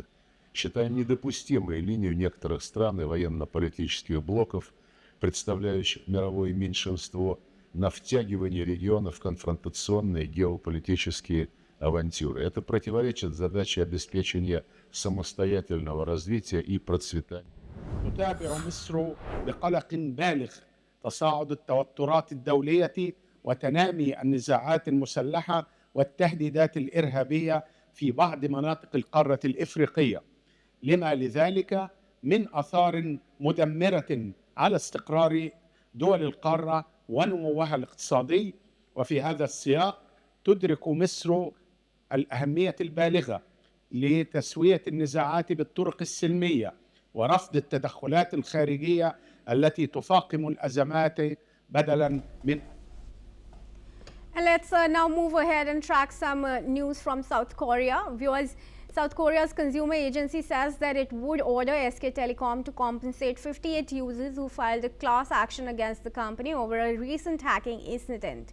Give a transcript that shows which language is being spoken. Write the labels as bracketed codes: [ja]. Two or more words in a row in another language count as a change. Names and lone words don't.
[ru] Считаем недопустимой линию некоторых стран и военно-политических блоков, представляющих мировое меньшинство, на втягивание региона в конфронтационные геополитические авантюры. Это противоречит задаче обеспечения самостоятельного развития и процветания. [ar] تتابع مصر بقلق بالغ تصاعد التوترات الدولية وتنامي النزاعات المسلحة والتهديدات الإرهابية في بعض مناطق القارة الإفريقية، لما لذلك من آثار مدمرة على استقرار دول القارة ونموها الاقتصادي. وفي هذا السياق تدرك مصر الأهمية البالغة لتسوية النزاعات بالطرق السلمية ورفض التدخلات الخارجية التي تفاقم الأزمات بدلاً من. [en] And let's now move ahead and track some news from South Korea. Viewers, South Korea's consumer agency says that it would order SK Telecom to compensate 58 users who filed a class action against the company over a recent hacking incident.